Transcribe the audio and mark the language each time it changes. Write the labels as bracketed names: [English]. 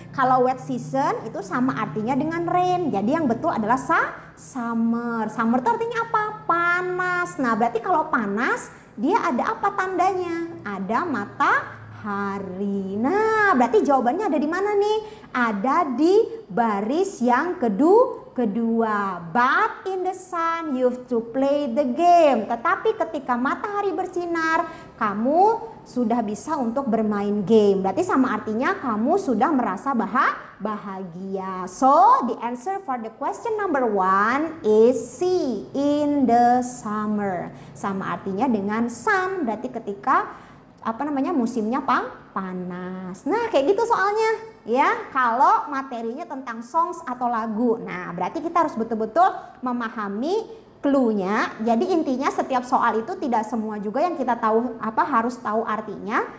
[Indonesian] Kalau wet season itu sama artinya dengan rain. Jadi yang betul adalah summer. Summer itu artinya apa? Panas. Nah, berarti kalau panas, dia ada apa tandanya? Ada matahari. Nah, berarti jawabannya ada di mana nih? Ada di baris yang kedua. [English] But in the sun you have to play the game. [Indonesian] Tetapi ketika matahari bersinar, kamu sudah bisa untuk bermain game. Berarti sama artinya kamu sudah merasa bahagia. [English] So the answer for the question number 1 is C, in the summer. [Indonesian] Sama artinya dengan sun, berarti ketika musimnya panas. Nah, kayak gitu soalnya ya, kalau materinya tentang songs atau lagu. Nah, berarti kita harus betul-betul memahami clue-nya. Jadi intinya setiap soal itu tidak semua juga yang kita tahu harus tahu artinya.